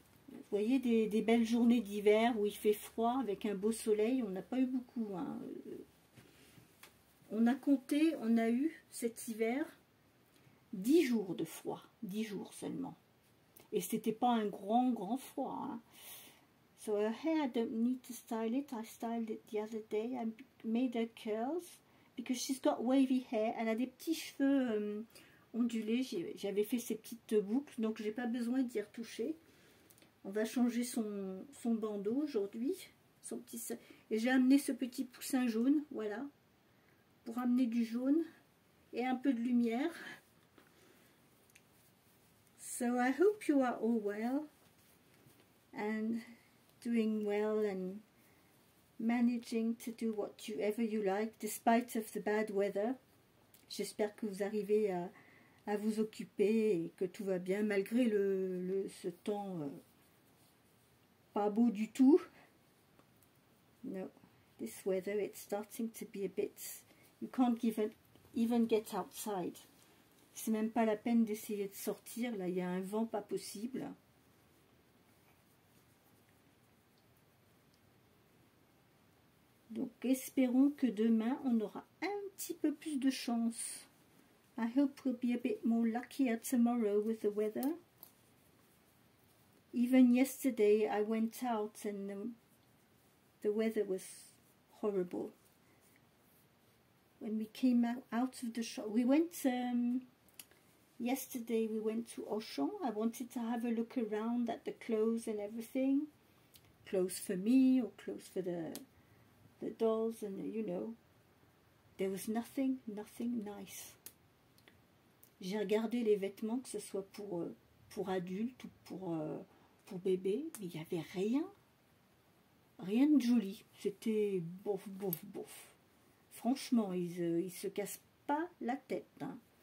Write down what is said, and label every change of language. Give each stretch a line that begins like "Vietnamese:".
French: Vous voyez, des belles journées d'hiver où il fait froid avec un beau soleil, on n'a pas eu beaucoup. Hein. On a eu cet hiver 10 jours de froid, 10 jours seulement. Et c'était pas un grand froid. Hein.
English: So her hair, I don't need to style it. I styled it the other day. I made her curls. Because she's got wavy hair,
French: elle a des petits cheveux ondulés, j'avais fait ces petites boucles, donc j'ai pas besoin d'y retoucher. On va changer son bandeau aujourd'hui, et j'ai amené ce petit poussin jaune, voilà, pour amener du jaune et un peu de lumière.
English: So I hope you are all well and doing well and managing to do whatever you like despite of the bad weather.
French: J'espère que vous arrivez à vous occuper et que tout va bien malgré ce temps pas beau du tout.
English: No, this weather, it's starting to be a bit, you can't even get outside.
French: C'est même pas la peine d'essayer de sortir. Là, il y a un vent pas possible. Donc, espérons que demain, on aura un petit peu plus de chance.
English: I hope we'll be a bit more luckier tomorrow with the weather. Even yesterday, I went out and the weather was horrible. When we came out of the shop, we went, yesterday we went to Auchan. I wanted to have a look around at the clothes and everything. Clothes for me or clothes for the dolls, and you know, there was nothing nice.
French: J'ai regardé les vêtements, que ce soit pour adultes ou pour bébé, mais il n'y avait rien de joli. C'était bof. Franchement, ils se cassent pas la tête. Hein.